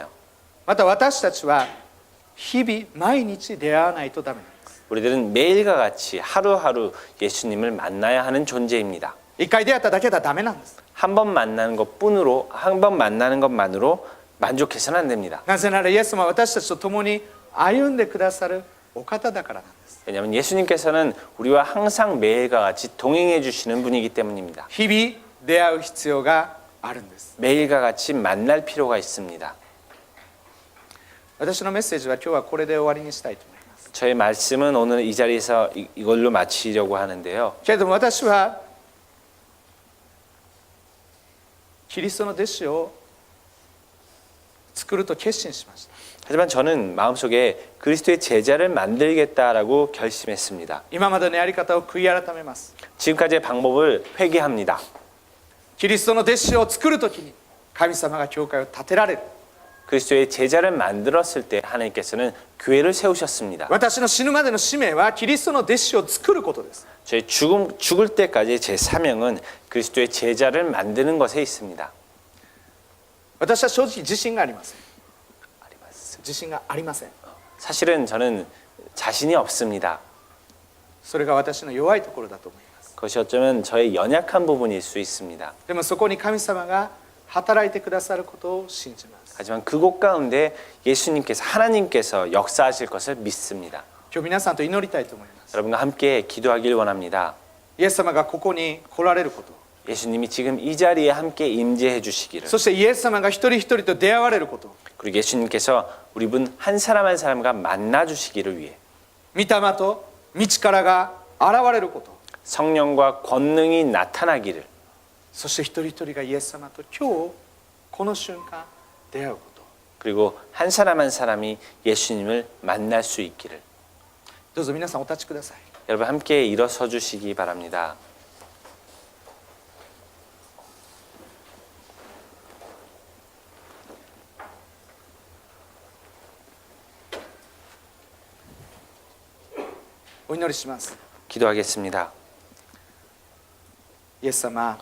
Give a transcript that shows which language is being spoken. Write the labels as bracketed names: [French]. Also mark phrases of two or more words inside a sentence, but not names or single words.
[Japanese] また私たちは日々毎日出会わないとダメなんです。 [Korean] 우리들은 매일과 같이 하루하루 예수님을 만나야 하는 존재입니다. [Japanese] 一回出会っただけではダメなんです。 [Korean] 한 번 만나는 것만으로 만족해서는 안 됩니다. [Japanese] なぜならイエス様は私たちと共に歩んでくださるお方だからなんです。 [Korean] 왜냐하면 예수님께서는 우리와 항상 매일과 같이 동행해 주시는 분이기 때문입니다. [Japanese] 日々出会う必要があるんです。 [Korean] 매일과 같이 만날 필요가 있습니다. [Japanese] 私のメッセージは今日はこれで終わりにしたいと思います。 [Korean] 저의 말씀은 오늘 이 자리에서 이걸로 마치려고 하는데요. [Japanese] けれども私はキリストの弟子を作作ると決心しました。 [Korean] 하지만 저는 마음속에 그리스도의 제자를 만들겠다라고 결심했습니다. [Japanese] 今までのやり方を悔い改めます。 [Korean] 지금까지의 방법을 회개합니다. [Japanese] キリストの弟子を作るときに神様が教会を建てられる。 [Korean] 그리스도의 제자를 만들었을 때 하나님께서는 교회를 세우셨습니다. [Japanese] 私の死ぬまでの使命はキリストの弟子を作ることです。 [Korean] 저희 죽을 때까지 제 사명은 그리스도의 제자를 만드는 것에 있습니다. [Japanese] 私は正直自信がありません。自信がありません。 [Korean] 사실은 저는 자신이 없습니다. [Japanese] それが私の弱いところだと思います。 [Korean] 그것이 어쩌면 저의 연약한 부분일 수 있습니다. [Japanese] でもそこに神様が働いてくださることを信じます。 [Korean] 하지만 그곳 가운데 예수님께서 하나님께서 역사하실 것을 믿습니다. [Japanese] 今日皆さんと祈りたいと思います。 [Korean] 여러분과 함께 기도하길 원합니다. [Japanese] イエス様がここに来られること、 [Korean] 예수님이 지금 이 자리에 함께 임재해 주시기를, [Japanese] そしてイエス様が一人一人と出会われること、 [Korean] 그리고 예수님께서 우리 분 한 사람 한 사람과 만나 주시기를 위해, [Japanese] 御霊と道からが現れること、 [Korean] 성령과 권능이 나타나기를, [Japanese] そして一人一人がイエス様と今日この瞬間出会うこと。 [Korean] 그리고 한 사람 한 사람이 예수님을 만날 수 있기를. [Japanese] どうぞ皆さんお立ちください。 [Korean] 여러분 함께 일어서 주시기 바랍니다. [Japanese] お祈りします。 [Korean] 기도하겠습니다. [Japanese] イエス様、